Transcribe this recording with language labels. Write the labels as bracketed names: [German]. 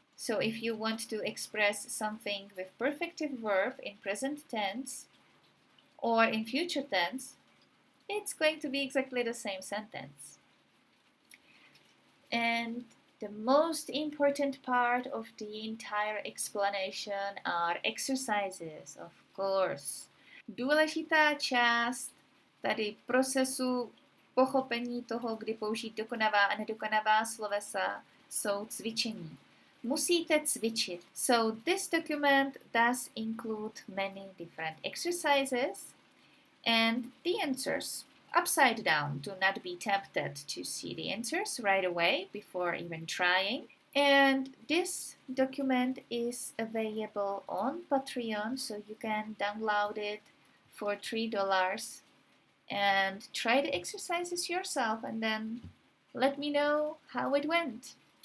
[English] So if you want to express something with perfective verb in present tense or in future tense, it's going to be exactly the same sentence. And the most important part of the entire explanation are exercises, of course. [Czech] Důležitá část tady procesu pochopení toho, kdy použít dokonavá a nedokonavá slovesa, jsou cvičení. Musíte cvičit. [English] So this document does include many different exercises and the answers upside down. Do not be tempted to see the answers right away before even trying. And this document is available on Patreon, so you can download it for $3 and try the exercises yourself and then let me know how it went.